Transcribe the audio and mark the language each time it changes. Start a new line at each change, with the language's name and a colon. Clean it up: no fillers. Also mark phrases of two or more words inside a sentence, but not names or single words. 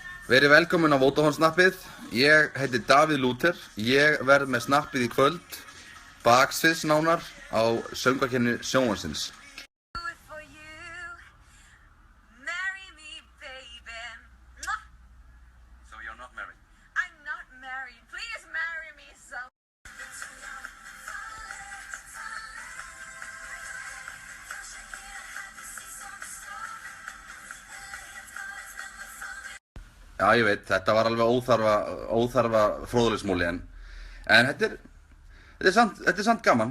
Icelandic: Verið velkomin á Vodafone-snappið. Ég heiti Davíð Lúther. Ég verð með snappið í kvöld, baksviðs nánar, á söngvakeppni Sjónvarpsins.
English: So you're not married? I'm not married. Please marry me so.
Icelandic: Já, ég veit, þetta var alveg óþarfa fróðleiksmúli en þetta er samt gaman.